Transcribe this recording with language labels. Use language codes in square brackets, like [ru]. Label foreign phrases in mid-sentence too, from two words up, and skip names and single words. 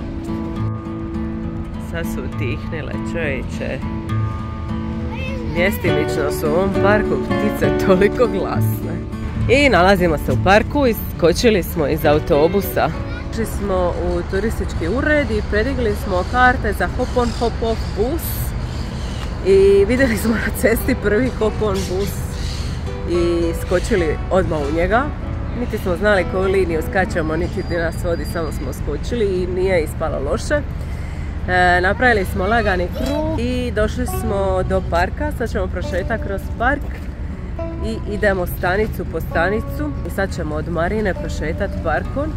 [hr] Sad su utihnile, čovječe. Mjestimično su u ovom parku ptice toliko glasne. I nalazimo se u parku i skočili smo iz autobusa. Došli smo u turistički ured i predigli smo karte za [en] hop-on hop-off [hr] bus. I vidjeli smo na cesti prvi [en] hop-on bus [hr] i skočili odmah u njega. Niti smo znali koju liniju skačemo, niti gdje nas vodi, samo smo skočili i nije ispalo loše. Napravili smo lagani krug i došli smo do parka, sad ćemo prošetati kroz park i idemo stanicu po stanicu i sad ćemo od Marine prošetati parkom.